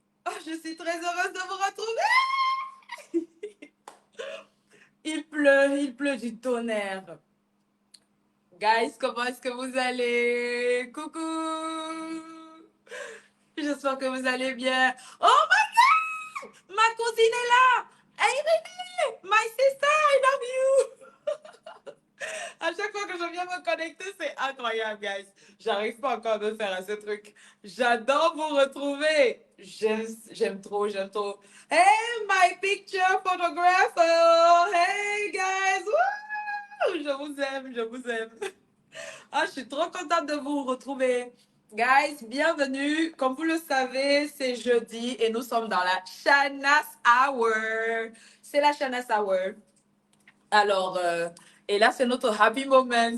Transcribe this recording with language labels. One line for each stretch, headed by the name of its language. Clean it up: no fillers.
French: Oh, je suis très heureuse de vous retrouver. Il pleut du tonnerre. Guys, comment est-ce que vous allez? Coucou. J'espère que vous allez bien. Oh my God! Ma cousine est là.
English: Hey, Renée, my sister, I love you.
French: À chaque fois que je viens me connecter, c'est incroyable, guys. J'arrive pas encore à me faire à ce truc. J'adore vous retrouver. J'aime trop.
English: Hey, my picture photographer.
French: Hey, guys. Woo! Je vous aime. Ah, je suis trop contente de vous retrouver. Guys, bienvenue. Comme vous le savez, c'est jeudi et nous sommes dans la Shanas Hour. C'est la Shanas Hour. Alors, et là, c'est notre happy moment.